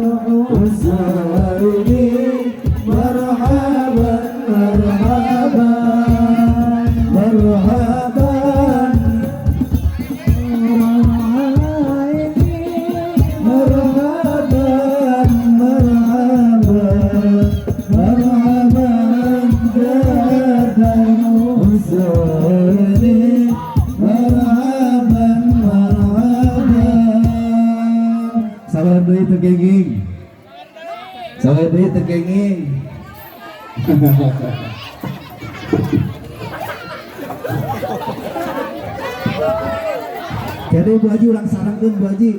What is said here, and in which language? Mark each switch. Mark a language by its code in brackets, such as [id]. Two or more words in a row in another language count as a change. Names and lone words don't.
[ar] الحسين مرحبا مرحبا مرحبا مرحبا مرحبا مرحبا جاد الحسين مرحبا مرحبا. [su] Sabar deui teu kenging. Sabar deui teu kenging. Jadi Bu Haji ulang sarangkeun Bu Haji.